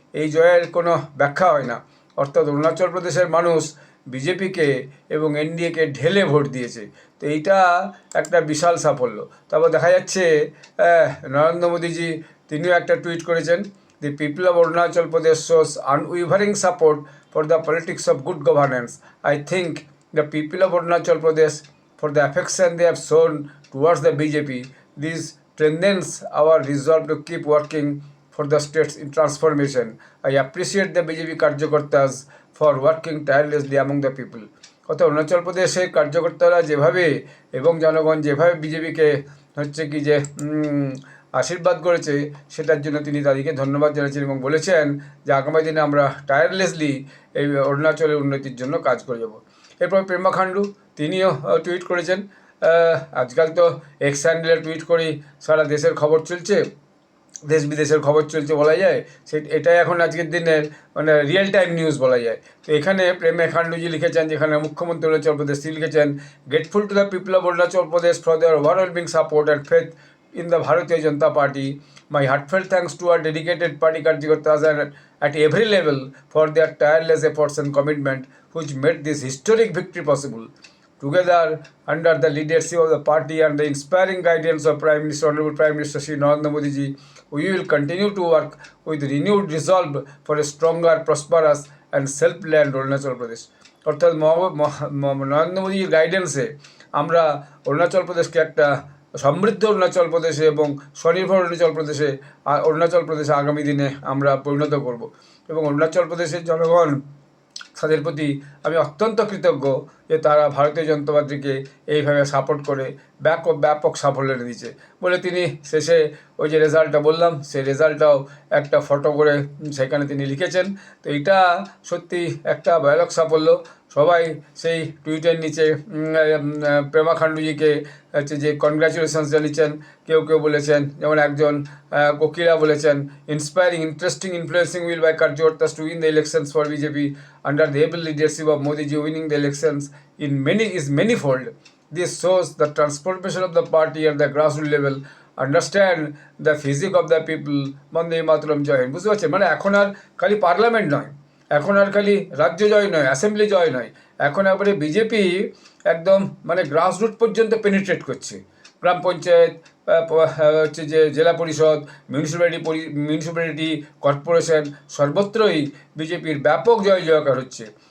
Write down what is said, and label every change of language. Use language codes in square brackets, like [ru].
[bn] এই জয়ের কোনো ব্যাখ্যা হয় না। অর্থাৎ অরুণাচল প্রদেশের মানুষ বিজেপিকে এবং এনডিএকে ঢেলে ভোট দিয়েছে। তো এইটা একটা বিশাল সাফল্য। তারপর দেখা যাচ্ছে নরেন্দ্র মোদীজি তিনিও একটা টুইট করেছেন, [en] The people of Arunachal Pradesh shows unwavering support for the politics of good governance. I think the people of Arunachal Pradesh for the affection they have shown towards the BJP. This strengthens our resolve to keep working for the state's transformation. I appreciate the BJP Karjakartas for working tirelessly among the people. [bn] অর্থাৎ অরুণাচল প্রদেশের কার্যকর্তারা যেভাবে এবং জনগণ যেভাবে বিজেপিকে হচ্ছে কি যে আশীর্বাদ করেছে, সেটার জন্য তিনি তাদেরকে ধন্যবাদ জানিয়েছেন এবং বলেছেন যে আগামী দিনে আমরা টায়ারলেসলি এই অরুণাচলের উন্নতির জন্য কাজ করে যাব। এরপর পেমা খান্ডু তিনিও টুইট করেছেন। আজকাল তো এক্স হ্যান্ডেলে টুইট করেই সারা দেশের খবর চলছে, দেশ বিদেশের খবর চলছে বলা যায়। এটাই এখন আজকের দিনের মানে রিয়েল টাইম নিউজ বলা যায়। তো এখানে প্রেমা খান্ডুজি লিখেছেন, যেখানে মুখ্যমন্ত্রী অরুণাচল প্রদেশ, তিনি লিখেছেন, [en] Grateful to the people of Arunachal Pradesh for their overwhelming support and faith in the Bharatiya Janata Party. My heartfelt thanks to our dedicated party Karjakartas at every level for their tireless efforts and commitment which made this historic victory possible. Together, under the leadership of the party and the inspiring guidance of Honorable Prime Minister Shri Narendra Modi ji, we will continue to work with renewed resolve for a stronger, prosperous and self-led Arunachal Pradesh. [bn] অর্থাৎ নরেন্দ্র মোদীর গাইডেন্সে আমরা অরুণাচল প্রদেশকে একটা সমৃদ্ধ অরুণাচল প্রদেশে এবং স্বনির্ভর অরুণাচল প্রদেশে আগামী দিনে আমরা পরিণত করব। এবং অরুণাচল প্রদেশের জনগণ তাদের প্রতি আমি অত্যন্ত কৃতজ্ঞ যে তারা ভারতীয় জনতা পার্টিকে এইভাবে সাপোর্ট করে ব্যাপক সাফল্য এনে দিয়েছে বলে তিনি শেষে ওই যে রেজাল্টটা বললাম সেই রেজাল্টটাও একটা ফটো করে সেখানে তিনি লিখেছেন। তো এটা সত্যি একটা ভয়ানক সাফল্য। সবাই সেই টুইটের নিচে পেমা খান্ডুজিকে হচ্ছে যে কনগ্রাচুলেশনস জানিয়েছেন। কেউ কেউ বলেছেন, যেমন একজন কোকিলা বলেছেন, [en] Inspiring, interesting, influencing will by karyakartas to win the elections for BJP under the able leadership of Modiji winning the elections is manifold. This shows the transformation of the party at the grassroots level. Understand the physique of the people. [bn] বন্দে মাতরম জয় হিন্দ। বুঝতে পারছেন, মানে এখন আর খালি parliament নয়, এখন আর খালি রাজ্য জয় নয়, অ্যাসেম্বলি জয় নয়, এখন একবারে বিজেপি একদম মানে গ্রাসরুট পর্যন্ত পেনিট্রেট করছে। গ্রাম পঞ্চায়েত, হচ্ছে যে জেলা পরিষদ, মিউনিসিপ্যালিটি কর্পোরেশন, সর্বত্রই বিজেপির ব্যাপক জয় জয়কার হচ্ছে।